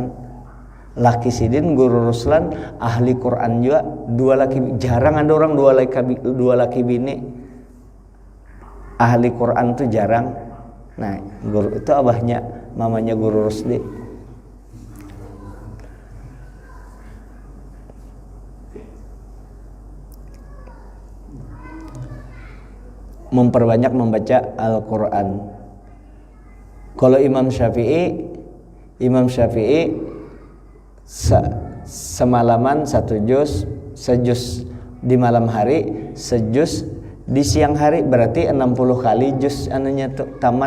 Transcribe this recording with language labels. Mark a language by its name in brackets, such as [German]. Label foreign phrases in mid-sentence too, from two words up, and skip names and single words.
[Banjar] Laki sidin Guru Ruslan ahli Quran juga, 2 laki, jarang ada orang 2 laki bini ahli Quran tuh jarang. [Indonesian] Nah, guru itu abahnya, mamanya Guru Rusdi. Memperbanyak membaca Al-Quran. Kalau Imam Syafi'i semalaman 1 juz, sejuz di malam hari, sejuz di siang hari, berarti 60 kali juz anunya tuh tamat.